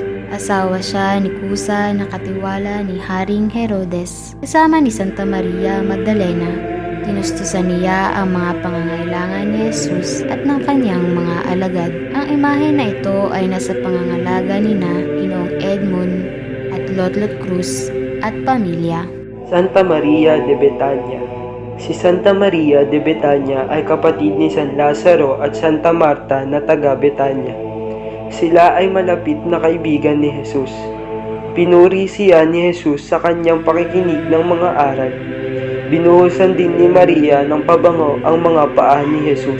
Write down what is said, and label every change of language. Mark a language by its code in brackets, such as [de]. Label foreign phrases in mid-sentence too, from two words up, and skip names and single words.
[tl] Asawa siya ni Cusa na katiwala ni Haring Herodes. Kasama ni Santa Maria Magdalena, tinustusan niya ang mga pangangailangan ni Jesus at ng kanyang mga alagad. Ang imahe na ito ay nasa pangangalaga ni Ginoong Edmund at Lotlot Cruz at pamilya. Santa Maria de Betania. Si Santa Maria de Betania ay kapatid ni San Lazaro at Santa Marta na taga Betania. Sila ay malapit na kaibigan ni Jesus. Pinuri siya ni Jesus sa kanyang pakikinig ng mga aral. Binuhusan din ni Maria ng pabango ang mga paa ni Jesus.